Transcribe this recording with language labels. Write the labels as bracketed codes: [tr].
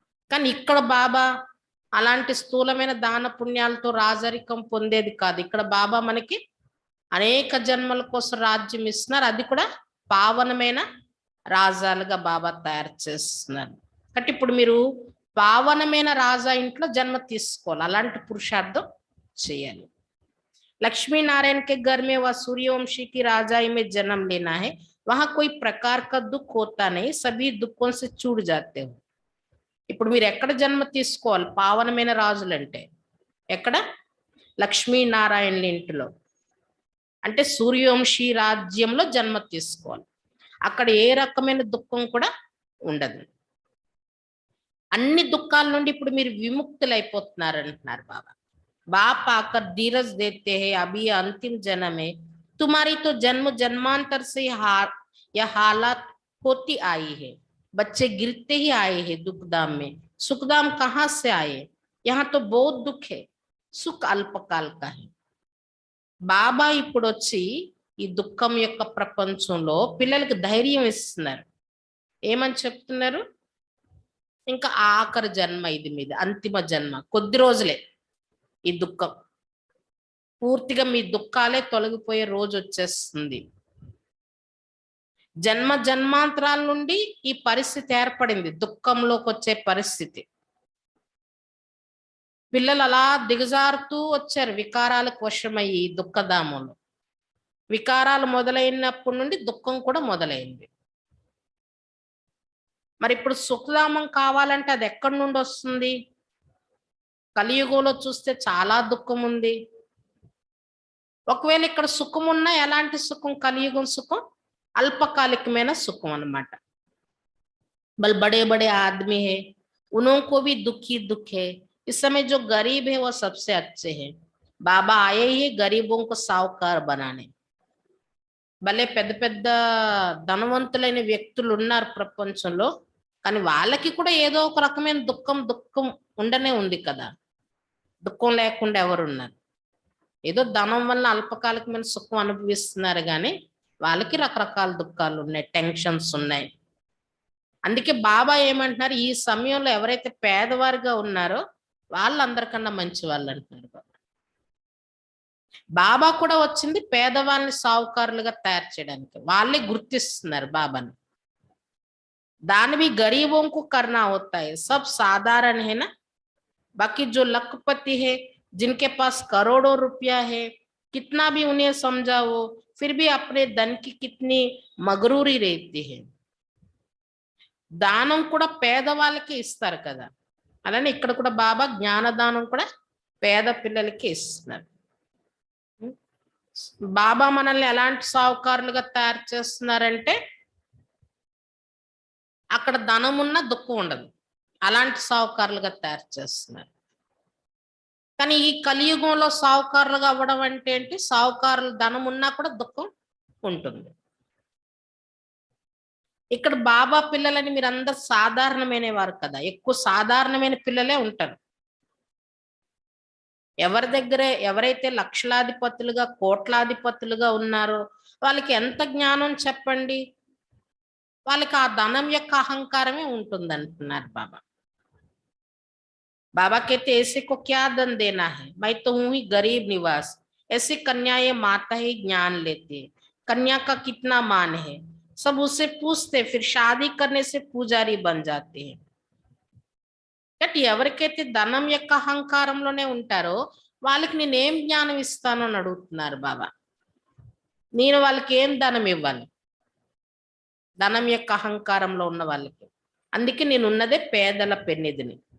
[te] కానీ ఇక్కడ బాబా అలాంటి స్థూలమైన దాన పుణ్యాలతో రాజరికం పొందేది కాదు. ఇక్కడ బాబా మనకి అనేక జన్మల కోసం రాజ్యం ఇస్తున్నారు, అది కూడా పావనమైన రాజాలుగా బాబా తయారు చేస్తున్నారు. కాబట్టి ఇప్పుడు మీరు పావనమైన రాజా ఇంట్లో జన్మ తీసుకోవాలి, అలాంటి పురుషార్థం చేయాలి. [hi] लक्ष्मी नारायण के घर में वह सूर्यवंशी की राजाई में जन्म लेना है, वहां कोई प्रकार का दुख होता नहीं, सभी दुखों से छूट जाते हो. [te] ఇప్పుడు మీరు ఎక్కడ జన్మ తీసుకోవాలి పావనమైన రాజులంటే? ఎక్కడ? లక్ష్మీనారాయణుల ఇంటిలో, అంటే సూర్యవంశీ రాజ్యంలో జన్మ తీసుకోవాలి. అక్కడ ఏ రకమైన దుఃఖం కూడా ఉండదు. అన్ని దుఃఖాల నుండి ఇప్పుడు మీరు విముక్తులైపోతున్నారు అంటున్నారు బాబా. [hi] बाप आकर धीरज देते हैं, अभी अंतिम जन्म है, तुम्हारी तो जन्म जन्मांतर से यह हालत होती आई है, बच्चे गिरते ही आए हैं दुखधाम में, सुखधाम कहाँ से आए, यहाँ तो बहुत दुख है, सुख अल्पकाल का है. [te] బాబా ఇప్పుడు వచ్చి ఈ దుఃఖం యొక్క ప్రపంచంలో పిల్లలకు ధైర్యం ఇస్తున్నారు. ఏమని చెప్తున్నారు? ఇంకా ఆఖరి జన్మ ఇది, మీది అంతిమ జన్మ, కొద్ది రోజులే ఈ దుఃఖం, పూర్తిగా మీ దుఃఖాలే తొలగిపోయే రోజు వచ్చేస్తుంది. జన్మ జన్మాంతరాల నుండి ఈ పరిస్థితి ఏర్పడింది, దుఃఖంలోకి వచ్చే పరిస్థితి. పిల్లలు అలా దిగజారుతూ వచ్చారు వికారాలకు వశమయ్యి దుఃఖధామంలో. వికారాలు మొదలైనప్పటి నుండి దుఃఖం కూడా మొదలైంది. మరి ఇప్పుడు సుఖధామం కావాలంటే అది ఎక్కడి నుండి వస్తుంది? కలియుగంలో చూస్తే చాలా దుఃఖం ఉంది. ఒకవేళ ఇక్కడ సుఖం ఉన్నా ఎలాంటి సుఖం? కలియుగం సుఖం అల్పకాలికమైన సుఖం అన్నమాట. [hi] बल बड़े बड़े आदमी है, उनको भी दुखी दुख है। इस समय जो गरीब है वो सबसे अच्छे हैं। बाबा आए ही गरीबों को साहूकार बनाने. [te] భలే పెద్ద పెద్ద ధనవంతులైన వ్యక్తులు ఉన్నారు ప్రపంచంలో, కానీ వాళ్ళకి కూడా ఏదో ఒక రకమైన దుఃఖం ఉండనే ఉంది కదా. దుఃఖం లేకుండా ఎవరున్నారు? ఏదో ధనం వల్ల అల్పకాలికమైన సుఖం అనుభవిస్తున్నారు, కానీ వాళ్ళకి రకరకాల దుఃఖాలు ఉన్నాయి, టెన్షన్స్ ఉన్నాయి. అందుకే బాబా ఏమంటున్నారు, ఈ సమయంలో ఎవరైతే పేదవారిగా ఉన్నారో వాళ్ళందరికన్నా మంచి వాళ్ళు అంటున్నారు. బాబా కూడా వచ్చింది పేదవాళ్ళని సావుకారులుగా తయారు చేయడానికి. వాళ్ళే గుర్తిస్తున్నారు బాబాని. [hi] दान भी गरीबों को करना होता है, सब साधारण है ना। बाकी जो लखपति है, जिनके पास करोड़ों रुपया है, कितना भी उन्हें समझाओ फिर भी अपने धन की कितनी मगरूरी रहती है. [te] దానం కూడా పేదవాళ్ళకి ఇస్తారు కదా, అలానే ఇక్కడ కూడా బాబా జ్ఞానదానం కూడా పేద పిల్లలకి ఇస్తున్నారు. బాబా మనల్ని ఎలాంటి సావుకారులుగా తయారు చేస్తున్నారంటే అక్కడ ధనం ఉన్న దుఃఖం ఉండదు, అలాంటి సావుకారులుగా తయారు చేస్తున్నారు. కానీ ఈ కలియుగంలో సావుకారులుగా అవ్వడం అంటే ఏంటి? సావుకారులు ధనం ఉన్నా కూడా దుఃఖం ఉంటుంది. ఇక్కడ బాబా పిల్లలని మీరు అందరు సాధారణమైన వారు కదా, ఎక్కువ సాధారణమైన పిల్లలే ఉంటారు. ఎవరి దగ్గర ఎవరైతే లక్షలాధిపతులుగా కోట్లాధిపతులుగా ఉన్నారో వాళ్ళకి ఎంత జ్ఞానం చెప్పండి, వాళ్ళకి ఆ ధనం యొక్క అహంకారమే ఉంటుంది అంటున్నారు బాబా. [hi] बाबा कहते ऐसे को क्या धन देना है, मैं तो हूं ही गरीब निवास. ऐसी कन्याएं माता ही ज्ञान लेती है, कन्या का कितना मान है, सब उससे पूछते, फिर शादी करने से पुजारी बन जाते हैं. [te] అంటే ఎవరికైతే ధనం యొక్క అహంకారంలోనే ఉంటారో వాళ్ళకి నేనేం జ్ఞానం ఇస్తాను అని అడుగుతున్నారు బాబా. నేను వాళ్ళకి ఏం ధనం ఇవ్వాలి? ధనం యొక్క అహంకారంలో ఉన్న వాళ్ళకి. అందుకే నేను ఉన్నదే పేదల పెన్నిధిని.